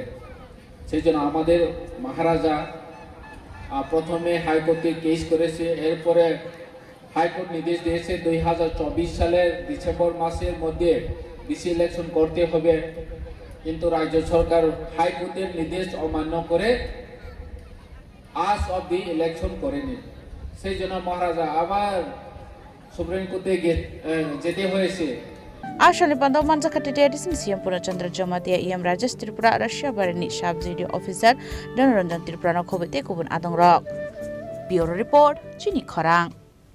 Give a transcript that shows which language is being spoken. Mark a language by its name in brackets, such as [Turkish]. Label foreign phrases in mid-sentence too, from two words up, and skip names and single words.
[Bangla] সেই জন্য আমাদের মহারাজা প্রথমে হাইকোর্টে কেস করেছে, এরপরে হাইকোর্ট নির্দেশ দিয়েছে 2024 সালের ডিসেম্বর মাসের মধ্যে বিসি ইলেকশন করতে হবে, কিন্তু রাজ্য সরকার হাইকোর্টের নির্দেশ অমান্য করে আজ অবধি ইলেকশন করেনি। সেই জন্য মহারাজা আবার সুপ্রিম কোর্টে যেতে হয়েছে। [Kok Borok] Ashani Pandau Manjakati Edisin CM Purnachandra Jomatia EM Rajesh Tripura Russia Barini [English] Sub Video Officer [Kok Borok] Danaranjan Tripurano Kobete Kubun Adong Rock. [English] Bureau Report, [Kok Borok] Chini Khorang.